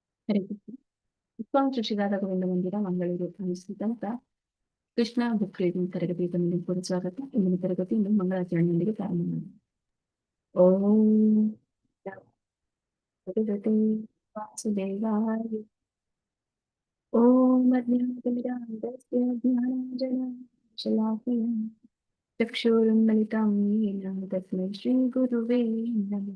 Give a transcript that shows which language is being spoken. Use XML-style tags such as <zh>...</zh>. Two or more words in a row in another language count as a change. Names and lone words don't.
<kn>ಹರೇ ಕೃಷ್ಣ. ವಿಶ್ವಾಮಿತ್ರ ಶ್ರೀರಾಧ ಗೋವಿಂದ ಮಂದಿರ ಮಂಗಳೂರು ಅನಿಸಿದಂತ ಕೃಷ್ಣ</kn> <en>book reading</en> <kn>ತರಗತಿ ತಮಗೆ ಸ್ವಾಗತ. ಇಂದಿನ ತರಗತಿಯನ್ನು ಮಂಗಳಾಚರಣೆಯೊಂದಿಗೆ ಪ್ರಾರಂಭ ಮಾಡಿ.</kn> <sa>ಓಂ ಭಗವತೆ ವಾಸುದೇವಾಯ. ಓಂ ಅಜ್ಞಾನತಿಮಿರಾಂಧಸ್ಯ ಜ್ಞಾನಾಂಜನಶಲಾಕಯ ಚಕ್ಷುರುನ್ಮಿಲಿತಂ ಯೇನ ತಸ್ಮೈ ಶ್ರೀ ಗುರುವೇ ನಮಃ.</sa>